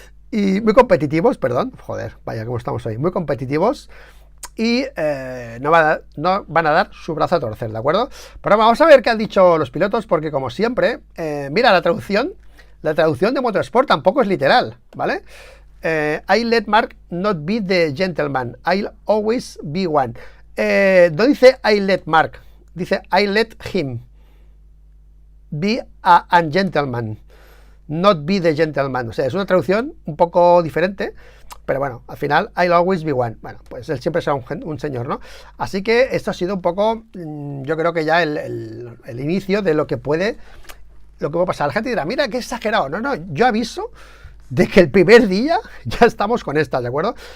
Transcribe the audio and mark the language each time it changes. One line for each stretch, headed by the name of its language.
Spanish: Y muy competitivos, perdón, joder, vaya cómo estamos hoy, muy competitivos y no van a dar su brazo a torcer, ¿de acuerdo? Pero vamos a ver qué han dicho los pilotos, porque como siempre, mira, la traducción de Motorsport tampoco es literal, ¿vale?
English: I let Mark not be the gentleman, I'll always be one.
Spanish: No dice
English: I let Mark,
Spanish: dice
English: I let him be a gentleman, not be the gentleman.
Spanish: O sea, es una traducción un poco diferente, pero bueno, al final
English: I'll always be one.
Spanish: Bueno, pues él siempre será un señor, ¿no? Así que esto ha sido un poco, yo creo que ya el inicio de lo que puede pasar. La gente dirá, mira, qué exagerado. No, yo aviso de que el primer día ya estamos con estas, ¿de acuerdo?